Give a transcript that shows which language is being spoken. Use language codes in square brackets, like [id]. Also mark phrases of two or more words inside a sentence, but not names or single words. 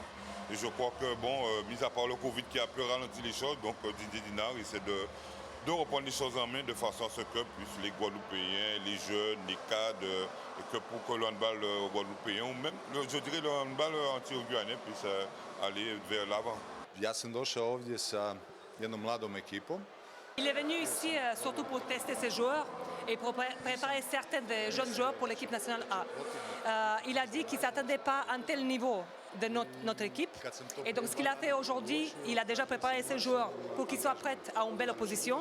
[fr] Et je crois que, mis à part le Covid qui a un peu ralenti les choses, donc Didier Dinard essaie de reprendre les choses en main de façon à ce que puissent les Guadeloupéens, les jeunes, les cadres, et que pour que le handball guadeloupéen ou même, je dirais le handball anti-guyanais puisse aller vers l'avant. [hr] Ja sam došao ovdje sa jednom mladom ekipom. [fr] Il est venu ici surtout pour tester ses joueurs et pour préparer certains des jeunes joueurs pour l'équipe nationale A. Il a dit qu'il ne s'attendait pas à un tel niveau de notre équipe. Et donc ce qu'il a fait aujourd'hui, il a déjà préparé ses joueurs pour qu'ils soient prêts à une belle opposition.